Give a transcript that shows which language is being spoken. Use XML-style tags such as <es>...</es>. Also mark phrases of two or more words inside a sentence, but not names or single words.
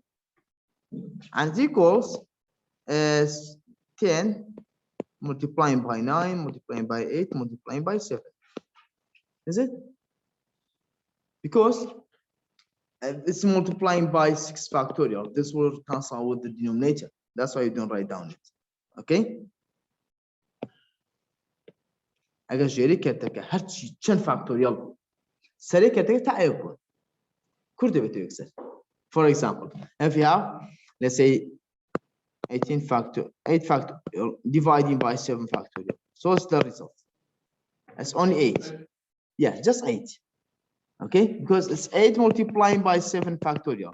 <en>And equals as 10 multiplying by 9, multiplying by 8, multiplying by 7. Is it? Because it's multiplying by 6 factorial. This will cancel with the denominator. That's why you don't write down it. Okay?</en> <ckb>اگر جێری کردەکە هەرچی چەند فاکتۆریال بوو سەرەی کردەکە تا ئێوە بوون کورد دەبێتەوە یەکسەر.</ckb> <en>For example, if you have, let's say, 8 factorial dividing by 7 factorial. So what's the result? It's only 8. Yeah, just 8. Okay, because it's 8 multiplying by 7 factorial.</en>